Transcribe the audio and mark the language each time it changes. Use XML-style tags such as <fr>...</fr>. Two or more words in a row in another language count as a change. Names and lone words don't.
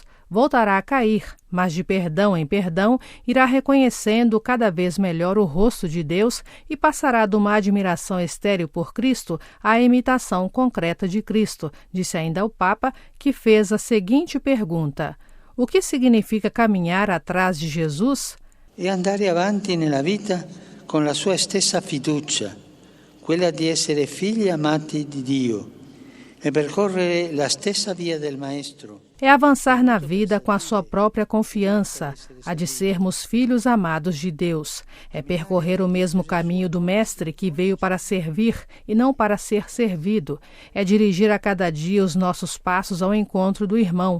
<pt>Voltará a cair, mas de perdão em perdão irá reconhecendo cada vez melhor o rosto de Deus e passará de uma admiração estéril por Cristo à imitação concreta de Cristo, disse ainda o Papa, que fez a seguinte pergunta: o que significa caminhar atrás de Jesus?</pt> <it>É andare avanti nella vita con la sua stessa fiducia, quella di essere figli amati di Dio, e percorrere la stessa via del Maestro.</it> <pt>É avançar na vida com a sua própria confiança, a de sermos filhos amados de Deus. É percorrer o mesmo caminho do Mestre que veio para servir e não para ser servido. É dirigir a cada dia os nossos passos ao encontro do irmão.</pt>